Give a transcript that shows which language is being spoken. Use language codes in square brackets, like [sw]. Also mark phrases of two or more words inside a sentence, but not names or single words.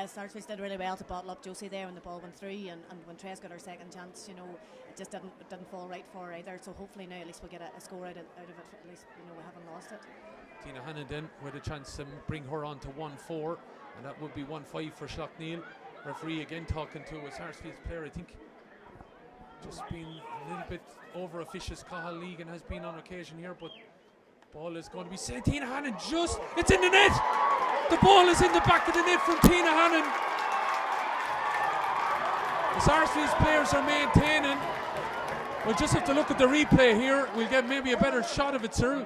[en] Sarsfields did really well to bottle up Josie there when the ball went through, and when Trace got her second chance, you know, it just didn't fall right for her either. So hopefully now at least we'll get a score out of it. At least, you know, we haven't lost it. Tina Hannon then with a chance to bring her on to 1-4, and that would be 1-5 for Slaughtneil. Referee again talking to a Sarsfields player, I think just been a little bit over officious. Cathal Legan has been on occasion here, but ball is going to be sent. Tina Hannon it's in the net. The ball is in the back of the net from Tina Hannon. The Sarsfields players are maintaining. We'll just have to look at the replay here. We'll get maybe a better shot of it, sir.